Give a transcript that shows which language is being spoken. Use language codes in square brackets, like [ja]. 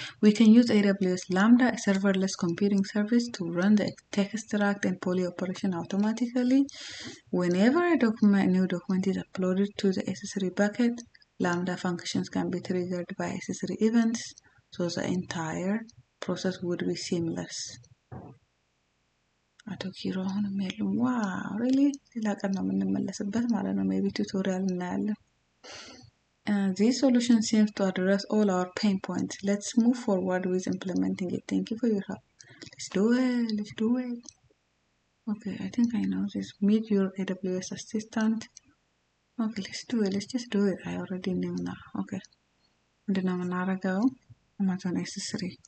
[en] We can use AWS Lambda, a serverless computing service, to run the Textract and Poly operation automatically. Whenever a new document is uploaded to the S3 bucket, Lambda functions can be triggered by S3 events, so the entire process would be seamless. [am] አቶ ኪሮ አሁንም የሉም። ዋው ሪሊ ሌላ ቀን ነው የምንመለስበት ማለት ነው። ሜቢ ቱቶሪያል እናያለን። [en] This solution seems to address all our pain points. Let's move forward with implementing it. Thank you for your help. Let's do it. Okay, I think I know this. Meet your AWS assistant. Okay, let's do it. Let's just do it. I already knew now. Okay. [am] ምንድነው የምናደርገው? [en] Amazon S3.